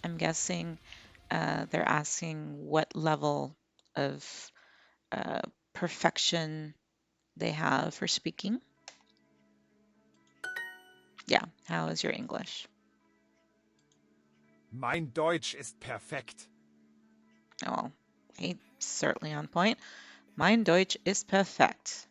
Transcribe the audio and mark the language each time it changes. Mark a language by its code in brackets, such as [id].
[en] I'm guessing they're asking what level of perfection they have for speaking. Yeah, how is your English? [de] Mein Deutsch ist perfekt. [en] Oh, he's certainly on point. [de] Mein Deutsch ist perfekt.